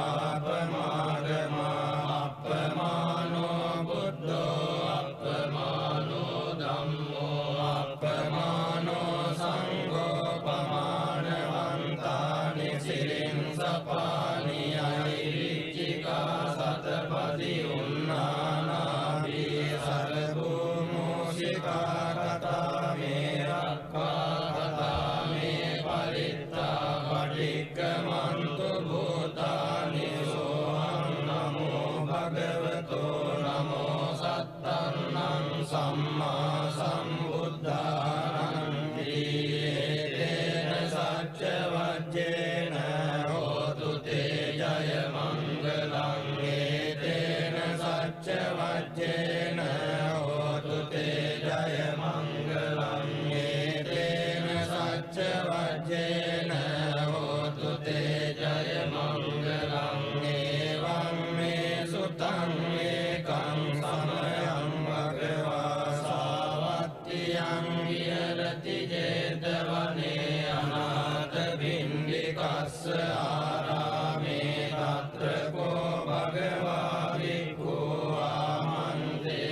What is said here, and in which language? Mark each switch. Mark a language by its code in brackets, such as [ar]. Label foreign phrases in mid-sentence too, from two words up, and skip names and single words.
[pi] පාපමාගමා අප්පමානෝ බුද්ධෝ අප්පමානෝ ධම්මෝ අප්පමානෝ සංඝෝ පමානවන්තානි සිරින් සපානි අයිරිච්චිකා සතපදි උන්නානාභී සරභූමෝසිකා කතා මේ රක්ඛා කතා මේ පරිත්තා පටික්කමන්තු භූතානි සෝහං නමෝ භගවතෝ නමෝ සත්තන්නං සම්මා සම්බුද්ධානං තේන සච්ච වජ්ජේන හෝතු තේ ජය මංගලං ඒතේන සච්ච වජ්ජේන හෝතු තේ ජය මංගලං ඒතේන සච්ච වජ්ජේන හෝතු තේ ජය මංගලං ඒවං මේ සුතං ඒකං සමයං භගවා සාවත්තියං විහෙරති ජේතවනේ අනාථ පිණ්ඩිකස්ස ආරාමේ තත්‍ර කෝ භගවා භික්ඛු ආමන්ත්‍රේ